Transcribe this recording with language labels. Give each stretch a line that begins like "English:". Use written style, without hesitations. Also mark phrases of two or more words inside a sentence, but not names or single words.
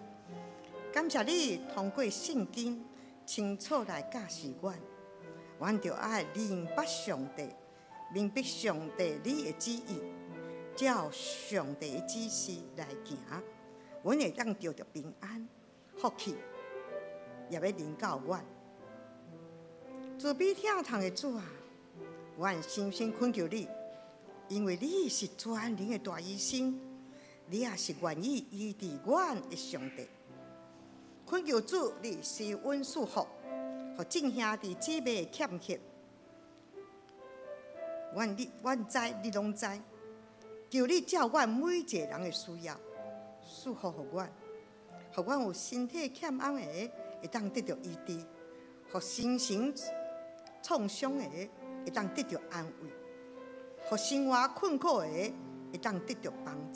Min Nan Chinese: 感谢你通过圣经清楚来教示我，我就爱明白上帝，明白上帝你的旨意，照上帝的指示来行，我会当得到平安、福气，也要临到我。慈悲疼痛的主啊！我深深恳求你，因为你是全能的大医生，你也是愿意医治我的上帝。恳求主，你施恩赐福，互众兄弟姊妹的欠缺。阮知，你拢知。求你照我每一个人的需要，赐福互阮，互阮有身体欠安的会当得到医治，互心情创伤的会当得到安慰，互生活困苦的会当得到帮助。